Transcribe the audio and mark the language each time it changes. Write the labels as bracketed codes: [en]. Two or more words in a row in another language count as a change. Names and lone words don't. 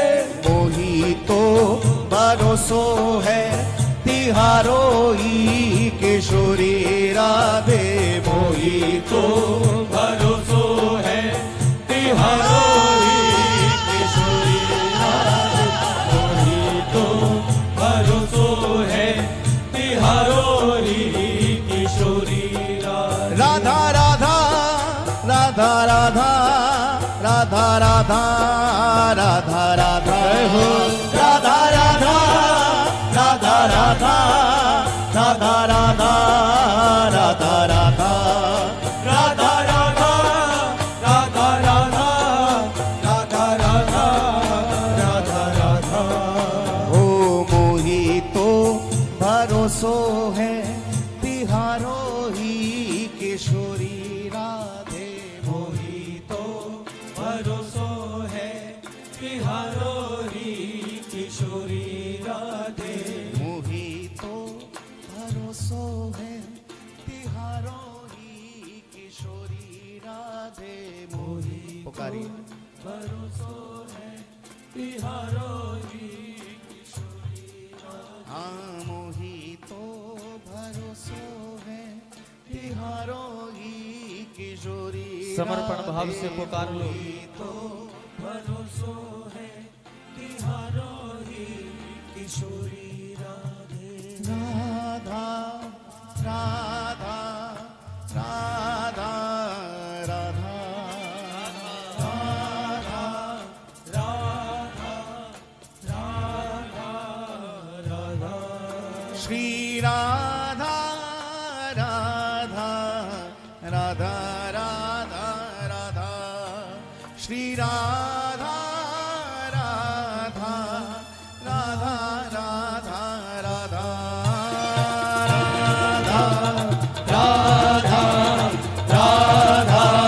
[bra] मोही तो भरोसो है, तिहारो ही किशोरी राधे मोही तो भरोसो है, तिहारो ही किशोरी राधे, मोही तो भरोसो है, तिहारो ही किशोरी राधे, राधा राधा राधा राधा राधा राधा राधा राधा हो राधा राधा राधा राधा राधा राधा राधा राधा राधा राधा राधा राधा राधा राधा राधा राधा, ओ मोही तो भरोसो है, तिहारो ही किशोरी राधे मोही तो भरोसो है, तिहारो री किशोरी राधे, मोही तो भरोसो है, तिहारो ही किशोरी राधे मोही पुकारिए भरोसो है, तिहारो री किशोरी राधे, हाँ मोही तो भरोसो है, तिहारो ही किशोरी [hi] समर्पण भाव से पुकार लो। [bra] तो भरोसो है, तिहारो ही किशोरी राधे, राधा राधा राधा राधा श्री राधा राधा राधा राधा राधा श्री राधा राधा राधा राधा राधा राधा राधा